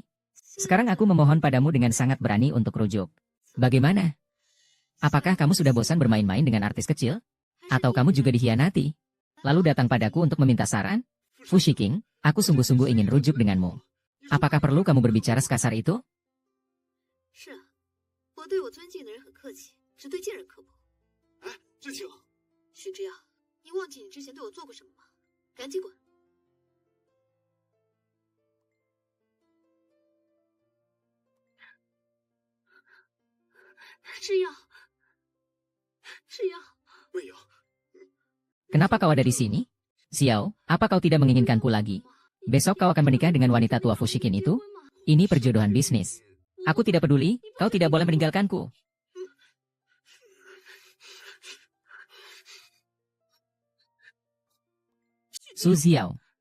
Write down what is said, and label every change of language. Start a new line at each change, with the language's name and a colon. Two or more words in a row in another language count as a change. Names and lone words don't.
Indonesian: Sekarang aku memohon padamu dengan sangat berani untuk rujuk. Bagaimana? Apakah kamu sudah bosan bermain-main dengan artis kecil? Atau kamu juga dihianati? Lalu datang padaku untuk meminta saran? Fushiking, aku sungguh-sungguh ingin rujuk denganmu. Apakah perlu kamu berbicara sekasar itu?
Chinese: 是啊，我对我尊敬的人很客气，只对贱人刻薄。哎，志清，许之耀，你忘记你之前对我做过什么吗？赶紧滚！之耀，之耀，未有。
Indonesian: Kenapa kau ada di sini? Xiao, apa kau tidak menginginkanku lagi? Besok kau akan menikah dengan wanita tua Fushikin itu? Ini perjodohan bisnis. Aku tidak peduli, kau tidak boleh meninggalkanku. Su Xiao.